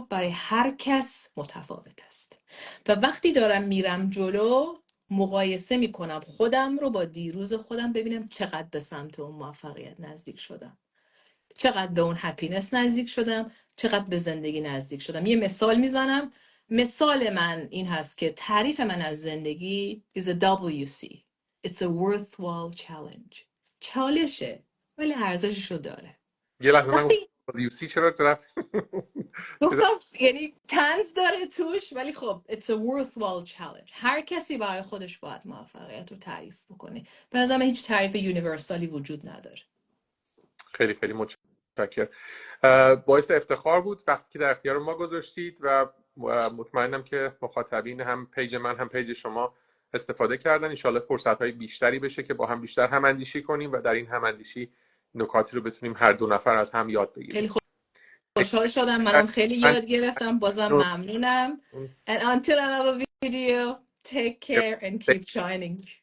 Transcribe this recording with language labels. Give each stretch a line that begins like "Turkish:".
Persian: برای هر کس متفاوت است و وقتی دارم میرم جلو مقایسه میکنم خودم رو با دیروز خودم، ببینم چقدر به سمت اون موفقیت نزدیک شدم، چقدر به اون هپینس نزدیک شدم، چقدر به زندگی نزدیک شدم. یه مثال میزنم. مثال من این هست که تعریف من از زندگی
English: is a WC. It's a worthwhile challenge.
Persian: چالشه ولی ارزششو داره. یه لحظه من وقتی WC چرا رفت؟ گفتم یعنی طنز داره توش ولی خب
English: it's a worthwhile challenge.
Persian: هر کسی برای خودش باید موفقیت رو تعریف بکنه. به نظرم هیچ تعریف یونیورسالی وجود نداره. خیلی خیلی متشکرم. باعث افتخار بود وقتی که در اختیار ما گذاشتید و مطمئنم که مخاطبین هم پیج من هم پیج شما استفاده کردن. انشالله فرصت‌های بیشتری بشه که با هم بیشتر هم اندیشی کنیم و در این هم اندیشی نکاتی رو بتونیم هر دو نفر از هم یاد بگیریم. خیلی خوشحال شدم. منم خیلی یاد گرفتم. بازم ممنونم.
English: And until another video, take care and keep shining.